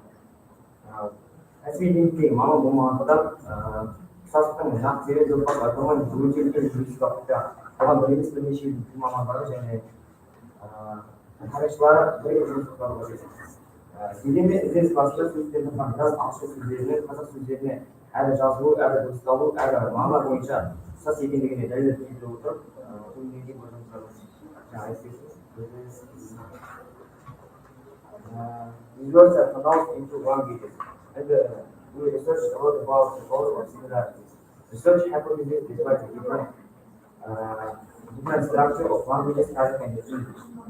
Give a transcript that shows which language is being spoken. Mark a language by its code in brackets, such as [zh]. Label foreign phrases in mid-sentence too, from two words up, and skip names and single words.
[kk] Кәсіби деңгейдегі маман болмағандықтан ұқсастықтың нақты себебі жоқ айтылмай өтелген журналистік уақытта оған бірнеше тіл мамандары және тарихшылары бірге жұмыс атқаруға қажет. Дегенмен ізденіс барысында сөздердің біраз ағылшын сөздерінен қазақ сөздеріне әрі жазылу, әрі дыбысталу, әрі мағына бойынша ұқсас екендігіне дәлел келтіре отырып, [en] these words are pronounced into languages, and we researched a lot about the cause of similarities. Research hypotheses describe the different structure of languages Kazakh and English.